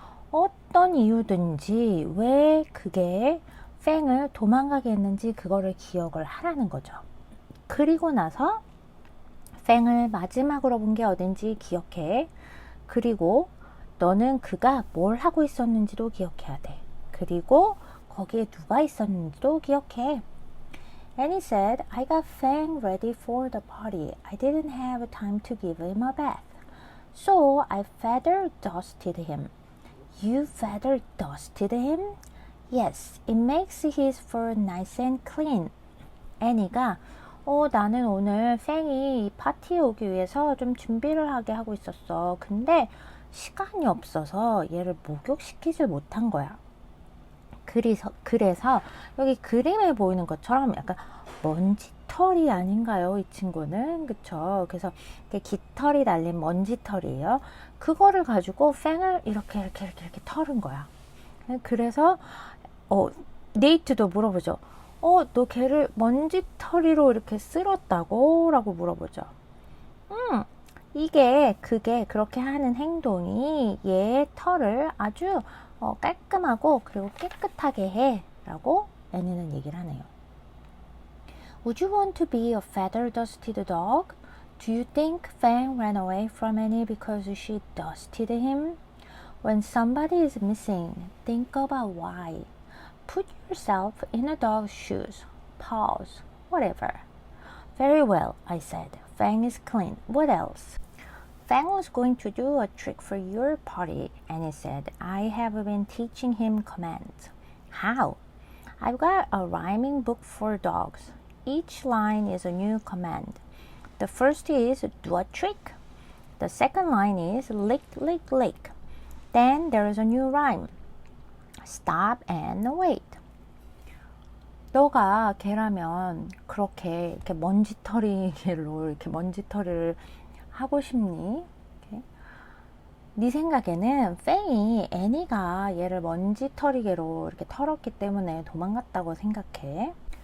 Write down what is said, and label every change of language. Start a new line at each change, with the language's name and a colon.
Korean: 어떤 이유든지 왜 그게 팽을 도망가게 했는지 그거를 기억을 하라는 거죠. 그리고 나서 팽을 마지막으로 본 게 어딘지 기억해. 그리고 너는 그가 뭘 하고 있었는지도 기억해야 돼. 그리고 거기에 누가 있었는지도 기억해.
English: Annie said, I got Fang ready for the party. I didn't have time to give him a bath. So I feather dusted him. You feather dusted him? Yes, it makes his fur nice and clean.
Korean: 애니가 나는 오늘 팽이 이 파티에 오기 위해서 좀 준비를 하게 하고 있었어. 근데 시간이 없어서 얘를 목욕시키질 못한 거야. 그래서 여기 그림에 보이는 것처럼 약간 먼지털이 아닌가요? 이 친구는. 그쵸? 그래서 깃털이 달린 먼지털이에요. 그거를 가지고 팽을 이렇게 털은 거야. 그래서 네이트도 물어보죠. 너 걔를 먼지털이로 이렇게 쓸었다고? 라고 물어보죠. 그게 그렇게 하는 행동이 얘의 털을 아주 깔끔하고 그리고 깨끗하게 해. 라고 애니는 얘기를 하네요.
English: Would you want to be a feather-dusted dog? Do you think Fang ran away from Annie because she dusted him? When somebody is missing, think about why. Put yourself in a dog's shoes, paws, whatever. Very well, I said. Fang is clean. What else? Fang was going to do a trick for your party, Annie said. I have been teaching him commands. How? I've got a rhyming book for dogs. Each line is a new command. The first is do a trick. The second line is lick, lick, lick. Then there is a new rhyme. Stop and wait.
Korean: 너가 걔라면 그렇게 이렇게 먼지털이로 이렇게 먼지털이를 하고 싶니? 네 생각에는 팽이 애니가 얘를 먼지털이개로 이렇게 털었기 때문에 도망갔다고 생각해.